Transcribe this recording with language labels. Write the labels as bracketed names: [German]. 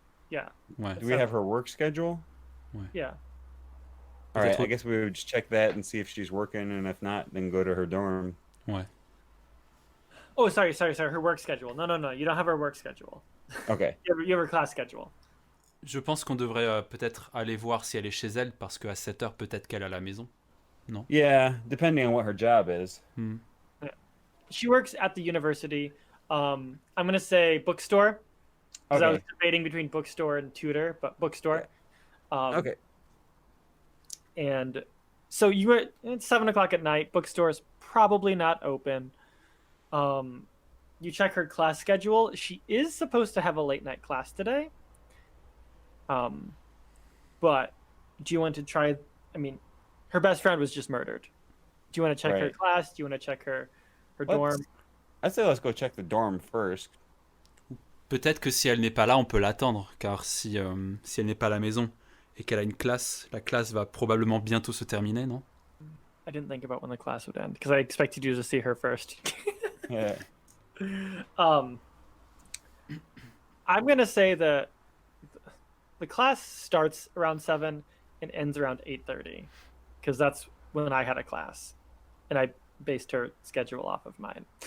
[English] Yeah. [French] Ouais. [English] Do we have her work schedule? Yeah. All right. I [French] Peut-être- [English] guess we would just check that and see if she's working, and if not, then go to her dorm. [French] Ouais. [English] Oh, sorry. Her work schedule. No. You don't have her work schedule. Okay. You have her class schedule. [French] Je pense qu'on devrait peut-être aller voir si elle est chez elle parce qu'à 7h peut-être qu'elle est à la maison. [English] Yeah, depending on what her job is. She works at the university. I'm gonna say bookstore. Because I was Okay. debating between bookstore and tutor, but bookstore. Okay. And so it's 7 o'clock at night. Bookstore's probably not open. You check her class schedule. She is supposed to have a late night class today. But do you want to try? I mean, her best friend was just murdered. Do you want to check her Right. class? Do you want to check her dorm? I'd say let's go check the dorm first. [French] Peut-être que si elle n'est pas là, on peut l'attendre, car si elle n'est pas à la maison et qu'elle a une classe. La classe va probablement bientôt se terminer, non? [English] I didn't think about when the class would end because I expected you to see her first. Yeah. I'm gonna say that the class starts around 7 and ends around 8:30 because that's when I had a class, and I based her schedule off of mine.